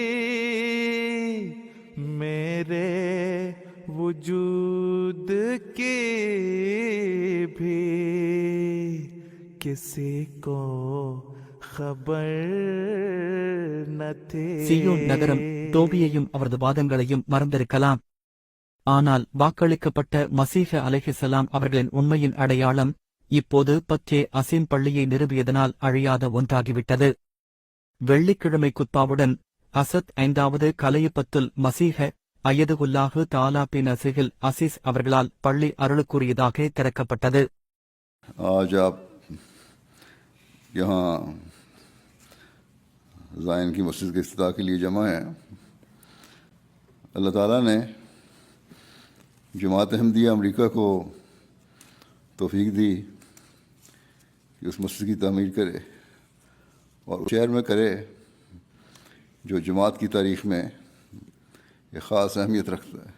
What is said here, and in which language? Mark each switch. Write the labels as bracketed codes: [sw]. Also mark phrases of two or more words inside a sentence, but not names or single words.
[ur] میرے وجود کی بھی کسی کو خبر نہ تھی. [ta] சியோன் நகரம் தோபியையும் அவரது வாதங்களையும் மறந்திருக்கலாம். ஆனால் வாக்களிக்கப்பட்ட [ar] مسیح علیہ السلام [ta] அவர்களின் உண்மையின் அடையாளம் இப்போது பத்தே அசீம் பள்ளியை நிறுவியதனால் அழியாத ஒன்றாகிவிட்டது. வெள்ளிக்கிழமை குத்பாவுடன் அசத் 5வது [ar] خلیفۃ المسیح أيده الله تعالى بنصره العزيز [ta] அவர்களால் பள்ளி அருளுக்குரியதாக திறக்கப்பட்டது. [ur] آج آپ یہاں زائن کی مسجد کے افتتاح کے لیے جمع ہیں. اللہ تعالیٰ نے جماعت احمدیہ امریکہ کو توفیق دی کہ اس مسجد کی تعمیر کرے اور اس شہر میں کرے جو جماعت کی تاریخ میں ایک خاص اہمیت رکھتا ہے.